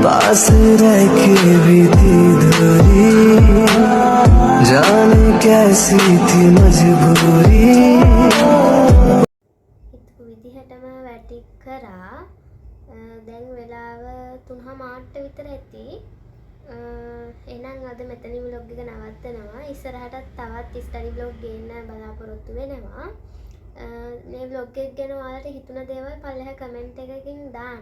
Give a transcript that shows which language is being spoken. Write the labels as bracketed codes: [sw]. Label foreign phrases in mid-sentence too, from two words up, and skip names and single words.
[hi] पास रह के भी थी दूरी, जाने कैसी थी मजबूरी. [si] හිතපු විදිහටම වැටි කරා. දැන් වෙලාව 3:00 විතර ඇති. එහෙනම් අද මෙතනින් vlog එක නවත්තනවා. ඉස්සරහටත් තවත් [en] study vlog [si] ගේන්න බලාපොරොත්තු වෙනවා. මේ vlog එක ගැන ඔයාලට හිතුණ දේවල් පල්ලෙහා කමෙන්ට් එකකින් දාන්න.